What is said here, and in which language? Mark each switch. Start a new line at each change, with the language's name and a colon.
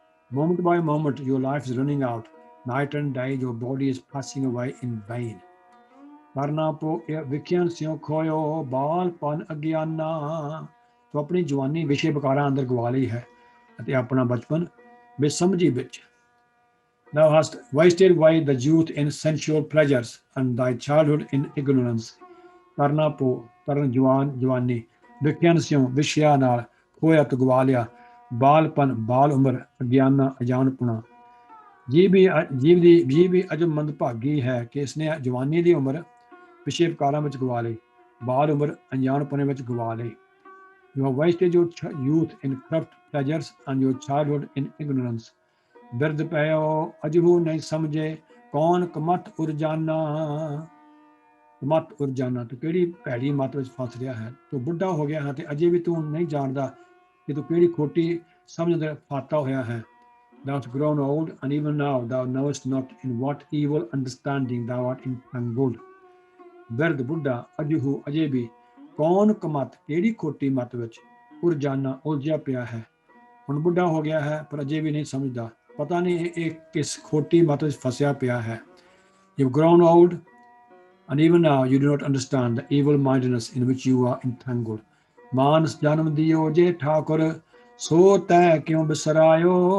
English: Moment by moment, your life is running out. Night and day, your body is passing away in vain.
Punjabi: ਕਰਨਾ ਪੋ ਵਿਖਿਆਨ ਸਿਉ ਖੋਇਓ ਬਾਲਪਨ ਅਗਿਆਨਾ। ਤੂੰ ਆਪਣੀ ਜਵਾਨੀ ਵਿਸ਼ੇ ਵਿਕਾਰਾਂ ਅੰਦਰ ਗਵਾ ਲਈ ਹੈ ਅਤੇ ਆਪਣਾ ਬਚਪਨ ਬੇਸਮਝੀ ਵਿੱਚ।
English: Thou hast wasted away the youth in sensual pleasures and thy childhood in ignorance.
Punjabi: ਕਰਨਾ ਪੋ ਕਰਨ ਜਵਾਨੀ ਵਿਖਿਆਨ ਸਿਉ ਵਿਸ਼ਿਆਂ ਨਾਲ ਖੋਇਆ ਤੇ ਗਵਾ ਲਿਆ। ਬਾਲਪਨ ਬਾਲ ਉਮਰ ਅਗਿਆਨਾ ਅਜਾਣਪੁਣਾ। ਜੀਵ ਵੀ ਅਜਬ ਮੰਦਭਾਗੀ ਹੈ ਕਿ ਇਸਨੇ ਜਵਾਨੀ ਦੀ ਉਮਰ ਵਿਸ਼ੇ ਵਿਕਾਰਾਂ ਵਿੱਚ ਗਵਾ ਲਈ, ਬਾਲ ਉਮਰ ਅਣਜਾਣਪੁਣੇ ਵਿੱਚ ਗਵਾ ਲਈ।
English: You have wasted your youth in corrupt pleasures and your childhood in ignorance.
Punjabi: ਬਿਰਧ ਪਇਓ ਅਜਹੂ ਨਹੀਂ ਸਮਝੇ ਕੌਣ ਕਮਤ ਉਰਜਾਨਾ। ਕਮਤ ਉਰਜਾਨਾ, ਤੂੰ ਕਿਹੜੀ ਭੈੜੀ ਮੱਤ ਵਿੱਚ ਫਸ ਰਿਹਾ ਹੈ। ਤੂੰ ਬੁੱਢਾ ਹੋ ਗਿਆ ਹੈ ਤੇ ਅਜੇ ਵੀ ਤੂੰ ਨਹੀਂ ਜਾਣਦਾ ਕਿ ਤੂੰ ਕਿਹੜੀ ਖੋਟੀ ਸਮਝ ਅੰਦਰ ਫਾਤਾ ਹੋਇਆ ਹੈ।
English: Thou hast grown old, and even now thou knowest not in what evil understanding thou art entangled.
Punjabi: ਬਿਰਧ ਬੁੱਢਾ ਅਜਹੂ ਅਜੇ ਵੀ ਕੌਣ ਕਮਤ ਕਿਹੜੀ ਖੋਟੀ ਮੱਤ ਵਿੱਚ ਉਰਜਾਨਾ ਉਲਝਿਆ ਪਿਆ ਹੈ। ਹੁਣ ਬੁੱਢਾ ਹੋ ਗਿਆ ਹੈ ਪਰ ਅਜੇ ਵੀ ਨਹੀਂ ਸਮਝਦਾ, ਪਤਾ ਨਹੀਂ ਇਹ ਕਿਸ ਖੋਟੀ ਮੱਤ ਵਿੱਚ ਫਸਿਆ ਪਿਆ ਹੈ।
English: You've grown old, and even now you do not understand the evil mindedness in which you are entangled.
Punjabi: ਮਾਨਸ ਜਨਮ ਦਿਓ ਜੇ ਠਾਕੁਰ ਸੋ ਤੈ ਕਿਉਂ ਬਿਸਰਾਇਓ।